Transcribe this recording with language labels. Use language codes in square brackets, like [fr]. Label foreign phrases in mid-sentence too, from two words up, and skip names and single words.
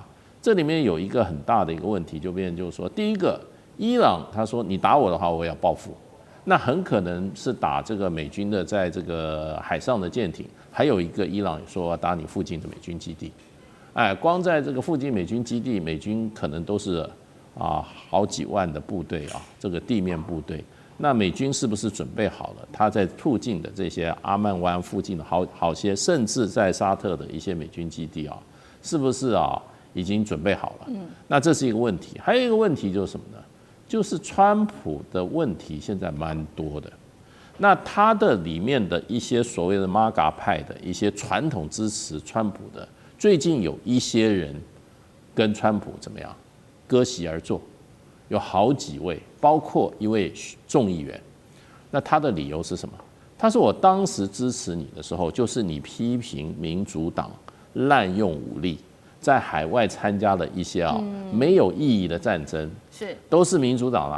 [zh] 這裡面有一個很大的一個問題，就變成就是說，第一個，伊朗他說你打我的話，我也要報復，那很可能是打這個美軍的在這個海上的艦艇，還有一個伊朗說打你附近的美軍基地。哎，光在這個附近美軍基地，美軍可能都是好幾萬的部隊啊，這個地面部隊。那美軍是不是準備好了？他在附近的這些阿曼灣附近的好些，甚至在沙特的一些美軍基地啊，是不是已經準備好了？那這是一個問題。還有一個問題就是什麼呢？就是川普的問題現在蠻多的。那他的裡面的一些所謂的 MAGA 派的一些傳統支持川普的。最近有一些人跟川普怎麼樣割席而坐，有好幾位，包括一位眾議員。那他的理由是什麼？他說我當時支持你的時候，就是你批評民主黨濫用武力，在海外參加了一些沒有意義的戰爭，都是民主黨啦。